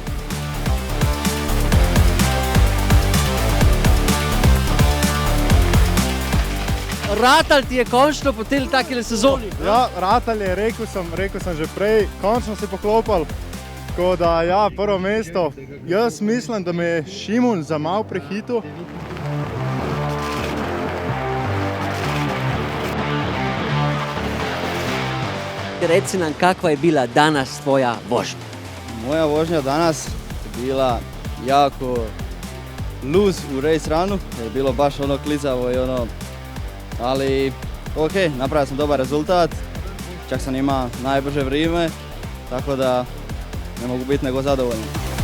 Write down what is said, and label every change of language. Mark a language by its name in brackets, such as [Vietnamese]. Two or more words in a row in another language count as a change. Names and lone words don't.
[Slovenian] Ratal ti je končno po tej takele sezoni? Ja, ratal je, rekel sem že prej, končno se poklopal. Tako da, ja, prvo mesto. Jaz mislim, da me je Šimun za malo prehitil. [Croatian] Reci nam, kakva je bila danas tvoja vožnja? Moja vožnja danas je bila jako luz u [English] race runu, [Croatian] je bilo baš ono klizavo i ono, ali ok, napravio sam dobar rezultat, čak sam imao najbrže vrijeme, tako da ne mogu biti nego zadovoljan.